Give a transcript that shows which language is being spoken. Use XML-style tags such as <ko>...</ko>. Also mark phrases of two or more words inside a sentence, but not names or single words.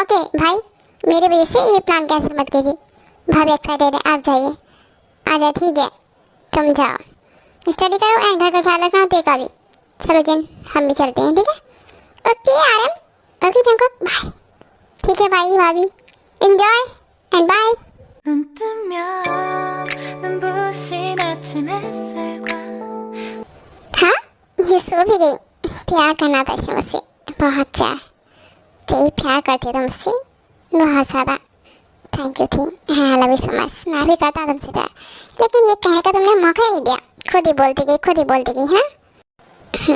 <hi>ओके भाई, मेरी वजह से ये प्लान कैंसिल मत कीजिए, भाभी एक्साइटेड है, आप जाइए। आजा ठीक है, तुम जाओ स्टडी करो एंड घर का ख्याल रखना, देखा भी। चलो जिन हम भी चलते हैं, ठीक है? ओके आर्यन, ओके जंगकुक बाय। ठीक है भाई भाभी,</hi> <en>enjoy and bye.</en> <ko>눈 뜨면 눈부신 아침 햇살과</ko> <hi>हाँ ये सो भी गई। प्यार करना था इसे मुझसे, बहुत प्यार। तेरी प्यार करती थी मुझसे बहुत ज़्यादा।</hi> <en>thank you</en> <hi>थी, हाँ</hi> <en>love you so much.</en> <hi>मैं भी करता तुमसे प्यार, लेकिन ये कहने का तुमने मौका ही नहीं दिया, खुद ही बोलती गई है ना।</hi>